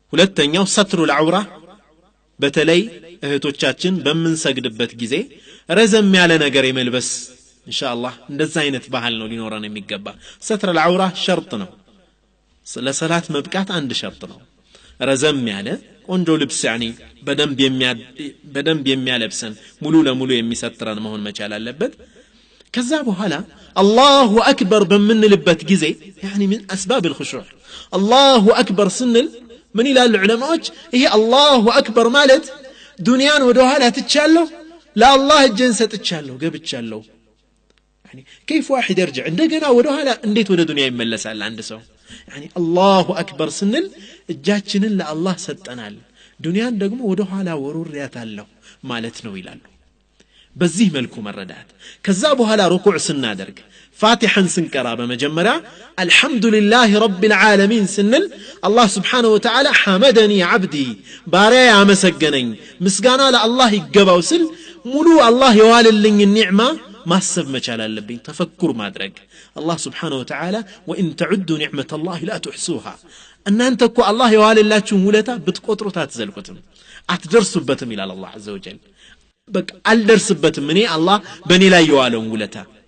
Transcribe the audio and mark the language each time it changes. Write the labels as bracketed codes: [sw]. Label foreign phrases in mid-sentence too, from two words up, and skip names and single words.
[am] ሁለተኛው [ar] ستر العورة [am] በተለይ እህቶቻችን በመንሰግድበት ጊዜ ረዘም ያለ ነገር የመልበስ ኢንሻአላህ እንደዛ አይነት ባህል ነው ሊኖረን የሚገባ [ar] ستر العورة [am] ሸርጥ ነው ለሰላት መብቃት አንድ ሸርጥ ነው ረዘም ያለ ቆንጆ ልብስ በደንብ የሚያለብሰን ሙሉ ለሙሉ የሚሰትረን መሆን መቻል አለበት ከዛ በኋላ [ar] الله أكبر [am] በመንልበት ጊዜ [ar] من اسباب الخشوع الله اكبر [am] ስንል ምን ይላሉ ዑለማዎች ይሄ [ar] الله أكبر [am] ማለት ዱንያን ወደ ኋላ ትቻለሁ ለአላህ እጄን ሰጥቻለሁ ገብቻለሁ [ar] كيف واحد يرجع [am] እንደገና ወደ ኋላ እንዴት ወደ ዱንያ ይመለሳል አንድ ሰው [ar] الله اكبر [am] ስንል እጃችንን ለአላህ ሰጠናል ዱንያን ደግሞ ወደ ኋላ ወሩሪያታለሁ ማለት ነው ይላሉ በዚህ መልኩ መረዳት ከዛ በኋላ ሩኩዕ ስናደርግ ፋቲሐን ስንቀራ በመጀመሪያ [ar] الحمد لله رب العالمين [am] ስንል አላህ [ar] سبحانه وتعالى حمدني عبدي [am] ባሪያ ያመሰገነኝ ምስጋና ለአላህ ይገባው ስል ሙሉ አላህ የዋለልኝ ኒዕማ ማሰብ መቻል አለብኝ ተፈኩር ማድረግ አላህ [ar] سبحانه وتعالى وإن تعدوا نعمة الله لا تحصوها [am] እናንተ እኮ አላህ የዋለላችሁ ውለታ ብትቆጥሩት አትዘልቁትም አትደርሱበትም ይላል አላህ [ar] عز وجل [am] በቃ አልደርስበትም እኔ አላህ በእኔ ላይ የዋለው ውለታ